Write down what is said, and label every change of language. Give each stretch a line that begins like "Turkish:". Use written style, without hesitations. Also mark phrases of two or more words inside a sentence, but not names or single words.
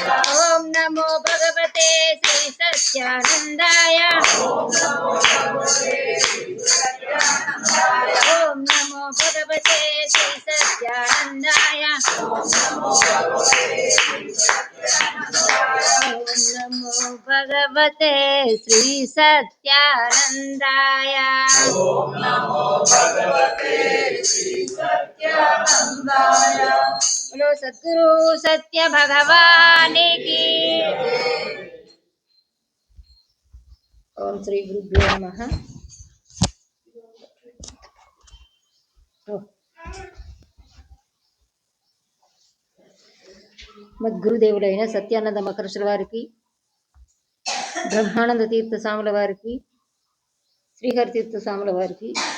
Sanskrit: ఓం నమో భగవతే శ్రీ సత్యానందాయ ఓం నమో భగవతే శ్రీ సత్యానందాయ ఓం నమో భగవతే శ్రీ సత్యానందాయ ఓం నమో భగవతే శ్రీ సత్యానందాయ ఓం నమో భగవతే శ్రీ సత్యానందాయ ఓం నమో భగవతే శ్రీ సత్యానందాయ।
Hindi: बोलो सद्गुरु सत्य भगवान की।
Sanskrit: ओम श्री गुरुभ्यो नमः।
Telugu: మద్గురుదేవులైన సత్యానంద మకరశ్వర వారికి, బ్రహ్మానంద తీర్థ స్వాముల వారికి, శ్రీహరి తీర్థ స్వాముల వారికి